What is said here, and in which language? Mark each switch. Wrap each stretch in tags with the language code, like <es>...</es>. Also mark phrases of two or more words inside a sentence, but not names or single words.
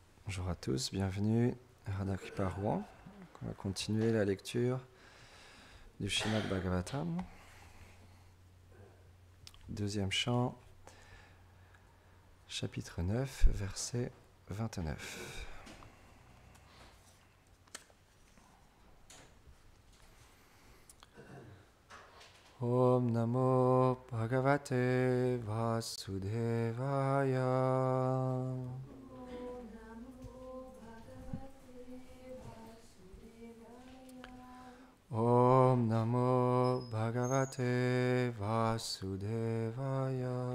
<fr>Bonjour à tous, bienvenue à Radha Kripa Rouen. On va continuer la lecture du Srimad Bhagavatam. Deuxième chant, chapitre 9, verset 29.</fr> <sa>Om Namo Bhagavate Vasudevaya. Om Namo Bhagavate Vasudevaya.</sa>